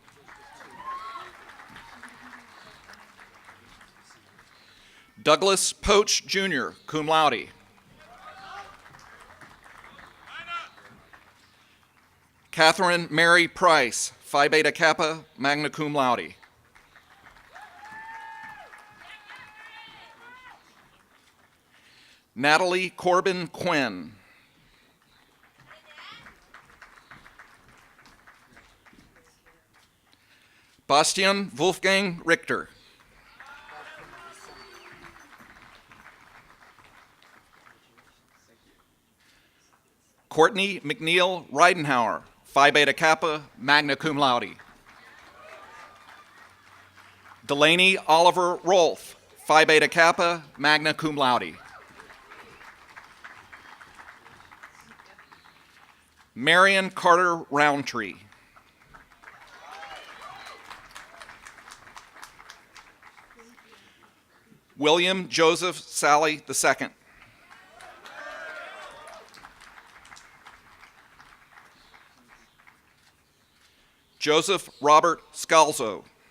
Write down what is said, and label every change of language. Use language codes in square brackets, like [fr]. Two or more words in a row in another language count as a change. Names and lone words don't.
[en] Douglas Poach, Jr., [la] cum laude. [en] Catherine Mary Price, Phi Beta Kappa, [la] magna cum laude. [en] Natalie Corbin Quinn. Bastian Wolfgang Richter. Courtney McNeil Reidenhauer, Phi Beta Kappa, [la] magna cum laude. [en] Delaney Oliver Rolfe, Phi Beta Kappa, [la] magna cum laude. [en] Marion Carter Roundtree. William Joseph Sally II. Joseph Robert Scalzo.